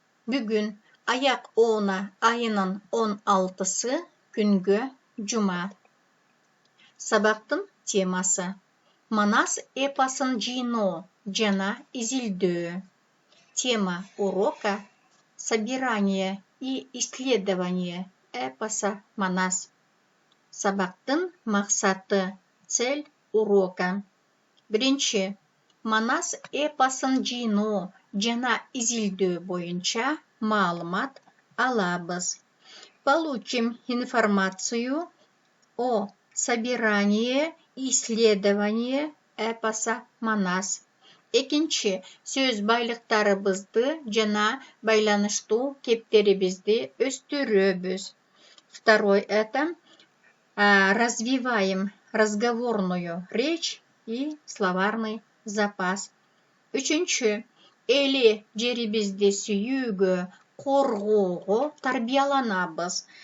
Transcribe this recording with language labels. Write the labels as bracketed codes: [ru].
[ky] Бүгүн аяк оона айынын 16-сы күнгө жума. Сабактын темасы Манас эпосын жыйноо жана изилдөө. [ru] Тема урока собирание и исследование эпоса Манас. [ky] Сабактын максаты, [ru] цель урока. [ky] Биринчи, Манас эпосын жыйноо жана изилдөө боюнча маалымат алабыз. [ru] Получим информацию о собирании и исследовании эпоса Манас. [ky] Экинчи, сөз байлыктарыбызды жана байланыштуу кептерибизди өстүрөбүз. [ru] Второй это развиваем разговорную речь и словарный запас. [ky] Үчүнчү, эли жерибизди сүйүүгө, коргоого тарбияланабыз.